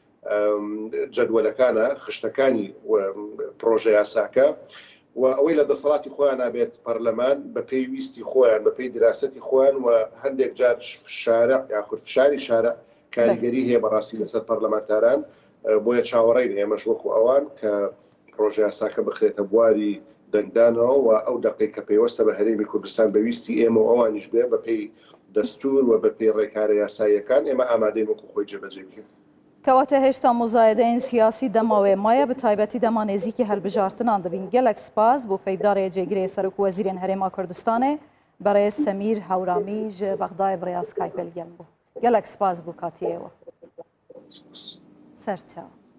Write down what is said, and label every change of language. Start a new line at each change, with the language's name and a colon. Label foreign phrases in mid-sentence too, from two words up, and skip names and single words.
Central Kurdish: جەدوەلەکانە خشتەکانی پرۆژه یاساکە و ئەوەی لە دەسەڵاتی خۆیان نابێت پەرلەمان بە پێویستی خۆیان بە پێی دراسەتی خۆیان و هەندێک جار شارع یاخود فشاری شارع کاریگەری هەیە بەڕاستی لەسەر پەرلەمانتاران بۆیە چاوەڕێین ئێمەش وەکو ئەوان کە پرۆژه یاساکە بخرێتە بواری دەنگدانەوە و ئەو دەقەی کە پێوەستە بە هەرێمی کوردستان بەویستی ئێمە و ئەوانیش بێ بە پێی دەستور و بە پێی ڕێکارە یاساییەکان ئێمە ئامادەین وەکو خۆی جێبەجێ بکەین.
Kurdish: کەواتە هێشتا مزایدەین سیاسی دەماوێ مایە بە تایبەتی دەما نێزیکی هەلبژارتنان دەبین گەلێک سپاس بۆ پەیدارێ جێگرێ سەرۆک وەزیرێن هەرێما کوردستانê بەڕێز سەمیر هەورامی ji بەغدایê bi rêya Skype gel bû gelek spas bû katiyê we. Serçav.